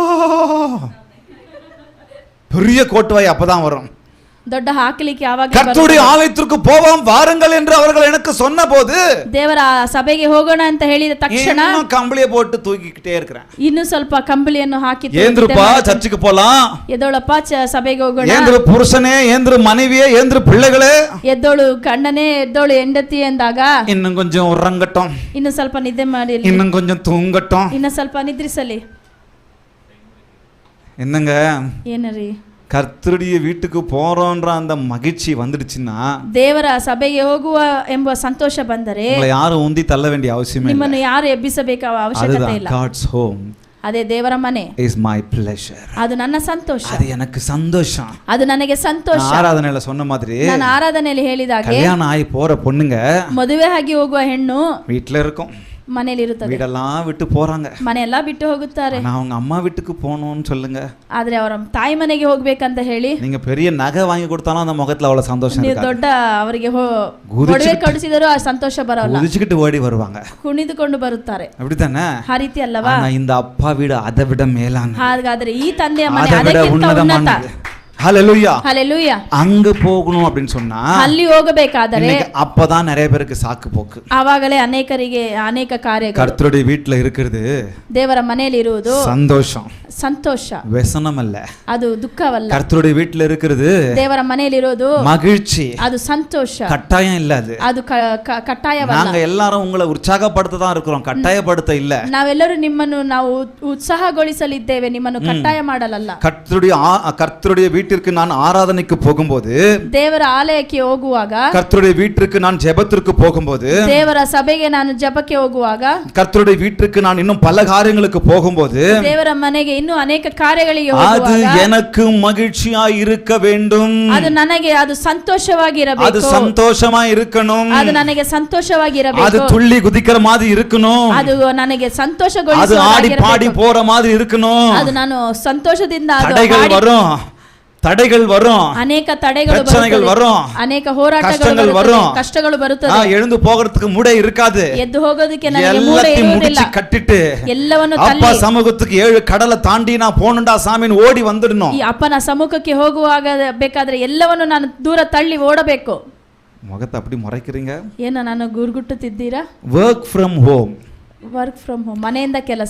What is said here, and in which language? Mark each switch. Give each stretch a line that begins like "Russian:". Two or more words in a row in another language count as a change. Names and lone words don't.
Tamil: பெரிய கோட்டுவாய் அப்பதான் வரும்.
Kannada: ದೊಡ್ಡ ಹಾಕಲಿಕ್ಕೆ ಯಾವಾಗ
Tamil: கர்த்தருடைய ஆலயத்திற்கு போவோம் வாருங்கள் என்று அவர்கள் எனக்கு சொன்னபோது,
Kannada: ದೇವರ ಸಭೆಗೆ ಹೋಗೋಣ ಅಂತ ಹೇಳಿದ ತಕ್ಷಣ
Tamil: இன்னும் கம்பளியை போட்டு தூக்கிக்கிட்டே இருக்கிறேன்.
Kannada: ಇನ್ನು ಸ್ವಲ್ಪ ಕಂಬಳಿಯನ್ನು ಹಾಕಿ
Tamil: ஏந்திருப்பா சர்ச்சுக்கு போலாம்,
Kannada: ಎದ್ದೋಳಪ್ಪ ಸಭೆಗೆ ಹೋಗೋಣ,
Tamil: ஏந்திரு புருஷனே, ஏந்திரு மனைவியே, ஏந்திரு பிள்ளைகளே,
Kannada: ಎದ್ದೋಳು ಗಂಡನೇ, ಎದ್ದೋಳು ಹೆಂಡತಿ ಎಂದಾಗ
Tamil: இன்னும் கொஞ்சம் உறங்கட்டும்,
Kannada: ಇನ್ನು ಸ್ವಲ್ಪ ನಿದ್ದೆ ಮಾಡಿ,
Tamil: இன்னும் கொஞ்சம் தூங்கட்டும்.
Kannada: ಇನ್ನು ಸ್ವಲ್ಪ ನಿದ್ರಿಸಲಿ.
Tamil: என்னங்க,
Kannada: ಏನರಿ,
Tamil: கர்த்தருடைய வீட்டுக்கு போறோன்ற அந்த மகிழ்ச்சி வந்துடுச்சுன்னா,
Kannada: ದೇವರ ಸಭೆಗೆ ಹೋಗುವ ಎಂಬ ಸಂತೋಷ ಬಂದರೆ
Tamil: உங்களை யாரும் உந்தி தள்ள வேண்டிய அவசியமே இல்லை.
Kannada: ನಿಮ್ಮನ್ನು ಯಾರು ಎಬ್ಬಿಸಬೇಕಾದ ಅವಶ್ಯಕತೆ ಇಲ್ಲ.
English: God's home
Kannada: ಅದೇ ದೇವರ ಮನೆ
English: is my pleasure.
Kannada: ಅದು ನನ್ನ ಸಂತೋಷ,
Tamil: அது எனக்கு சந்தோஷம்.
Kannada: ಅದು ನನಗೆ ಸಂತೋಷ.
Tamil: ஆராதனையில சொன்ன மாதிரி,
Kannada: ನಾನು ಆರಾಧನೆಯಲ್ಲಿ ಹೇಳಿದಾಗೆ
Tamil: கல்யாணம் ஆகி போற பொண்ணுங்க
Kannada: ಮದುವೆ ಆಗಿ ಹೋಗುವ ಹೆಣ್ಣು
Tamil: வீட்டுல இருக்கும்,
Kannada: ಮನೆಯಲ್ಲಿ ಇರುತ್ತದೆ,
Tamil: வீடெல்லாம் விட்டு போறாங்க,
Kannada: ಮನೆಯೆಲ್ಲ ಬಿಟ್ಟು ಹೋಗುತ್ತಾರೆ.
Tamil: ஆனா அவங்க அம்மா வீட்டுக்கு போகணும்னு சொல்லுங்க,
Kannada: ಆದ್ರೆ ಅವರ ತಾಯಿ ಮನೆಗೆ ಹೋಗ್ಬೇಕಂತ ಹೇಳಿ
Tamil: நீங்க பெரிய நகை வாங்கி கொடுத்தாலும் அந்த முகத்துல அவ்வளவு சந்தோஷம்
Kannada: ನೀವು
Tamil: இருக்காது.
Kannada: ದೊಡ್ಡ ಅವರಿಗೆ ಒಡವೆ ಕಡಿಸಿದರೂ ಆ ಸಂತೋಷ ಬರಲ್ಲ,
Tamil: குதிச்சுக்கிட்டு ஓடி வருவாங்க.
Kannada: ಕುಣಿದುಕೊಂಡು ಬರುತ್ತಾರೆ.
Tamil: அப்படித்தானே?
Kannada: ಆ ರೀತಿ ಅಲ್ಲವಾ?
Tamil: ஆனா இந்த அப்பா வீடு அதை விட மேலான,
Kannada: ಹಾಗಾದ್ರೆ ಈ ತಂದೆಯ ಮನೆ
Tamil: அதை விட
Kannada: ಅದಕ್ಕಿಂತ ಉನ್ನತ.
Tamil: உன்னதமானது. ஹalleluya.
Kannada: ಹಲ್ಲೆಲೂಯಾ.
Tamil: அங்க போகணும் அப்படின்னு சொன்னா
Kannada: ಅಲ್ಲಿ ಹೋಗಬೇಕಾದರೆ
Tamil: அப்பதான் நிறைய பேருக்கு சாக்கு போக்கு.
Kannada: ಆವಾಗಲೇ ಅನೇಕರಿಗೆ ಅನೇಕ ಕಾರ್ಯಗಳು.
Tamil: கர்த்தருடைய வீட்டுல இருக்கிறது
Kannada: ದೇವರ ಮನೆಯಲ್ಲಿ ಇರುವುದು
Tamil: சந்தோஷம்,
Kannada: ಸಂತೋಷ,
Tamil: ವ್ಯಸனம் அல்ல.
Kannada: ಅದು ದುಃಖವಲ್ಲ.
Tamil: கர்த்தருடைய வீட்டுல இருக்கிறது
Kannada: ದೇವರ ಮನೆಯಲ್ಲಿ ಇರೋದು
Tamil: மகிழ்ச்சி,
Kannada: ಅದು ಸಂತೋಷ,
Tamil: கட்டாயம் இல்ல. அது
Kannada: ಅದು ಕಟ್ಟಾಯವಲ್ಲ.
Tamil: நாங்க எல்லாரும் உங்களை உற்சாகப்படுத்த தான் இருக்கிறோம், கட்டாயப்படுத்த இல்ல.
Kannada: ನಾವೆಲ್ಲರೂ ನಿಮ್ಮನ್ನು ನಾವು ಉತ್ಸಾಹಗೊಳಿಸಲಿದ್ದೇವೆ, ನಿಮ್ಮನ್ನು ಕಟ್ಟಾಯ ಮಾಡಲಲ್ಲ.
Tamil: கர்த்தருடைய வீட்டிற்கு நான் ஆராதனைக்கு போகும்போது,
Kannada: ದೇವರ ಆಲಯಕ್ಕೆ ಹೋಗುವಾಗ,
Tamil: கர்த்தருடைய வீட்டிற்கு நான் ஜெபத்திற்கு போகும்போது,
Kannada: ದೇವರ ಸಭೆಗೆ ನಾನು ಜಪಕ್ಕೆ ಹೋಗುವಾಗ,
Tamil: கர்த்தருடைய வீட்டிற்கு நான் இன்னும் பல காரியங்களுக்கு போகும்போது,
Kannada: ದೇವರ ಮನೆಗೆ ಇನ್ನೂ ಅನೇಕ ಕಾರ್ಯಗಳಿಗೆ
Tamil: அது
Kannada: ಹೋಗುವಾಗ
Tamil: எனக்கு மகிழ்ச்சியாய் இருக்க வேண்டும்,
Kannada: ಅದು ನನಗೆ ಅದು ಸಂತೋಷವಾಗಿರಬೇಕು,
Tamil: அது சந்தோஷமா இருக்கணும்,
Kannada: ಅದು ನನಗೆ
Tamil: அது
Kannada: ಸಂತೋಷವಾಗಿರಬೇಕು,
Tamil: துள்ளி குதிக்கிற மாதிரி இருக்கணும்,
Kannada: ಅದು ನನಗೆ
Tamil: அது ஆடி
Kannada: ಸಂತೋಷಗೊಳಿಸುವ
Tamil: பாடி போற மாதிரி இருக்கணும்.
Kannada: ಅದು ನಾನು ಸಂತೋಷದಿಂದ ಅದು
Tamil: தடைகள்
Kannada: ಹಾಡಿ-
Tamil: வரும், தடைகள் வரும்,
Kannada: ಅನೇಕ ತಡೆಗಳು
Tamil: பிரச்சனைகள்
Kannada: ಬರುತ್ತವೆ,
Tamil: வரும்,
Kannada: ಅನೇಕ ಹೋರಾಟಗಳು ಕಷ್ಟಗಳು ಬರುತ್ತವೆ,
Tamil: வரும்,
Kannada: ಕಷ್ಟಗಳು ಬರುತ್ತವೆ.
Tamil: எழுந்து போகிறதுக்கு மூடே இருக்காது.
Kannada: ಎದ್ದು ಹೋಗೋದಕ್ಕೆ ನನಗೆ ಮೂಳೆ
Tamil: எல்லாத்தையும்
Kannada: ಇರುವುದಿಲ್ಲ.
Tamil: முடிச்சு கட்டிட்டு
Kannada: ಎಲ್ಲವನ್ನು
Tamil: அப்பா
Kannada: ತಳ್ಳಿ
Tamil: சமூகத்துக்கு 7 கடலை தாண்டி நான் போகணும்டா சாமின்னு ஓடி வந்துடணும்.
Kannada: ಈ ಅಪ್ಪನ ಸಮ್ಮುಖಕ್ಕೆ ಹೋಗುವಾಗ ಬೇಕಾದ್ರೆ ಎಲ್ಲವನ್ನು ನಾನು ದೂರ ತಳ್ಳಿ ಓಡಬೇಕು.
Tamil: முகத்தை அப்படி முறைக்கிறீங்க.
Kannada: ಏನು ನಾನು ಗುರುಗುಟ್ಟುತ್ತಿದ್ದೀರಾ?
English: work from home, work from home,
Kannada: ಮನೆಯಿಂದ ಕೆಲಸ.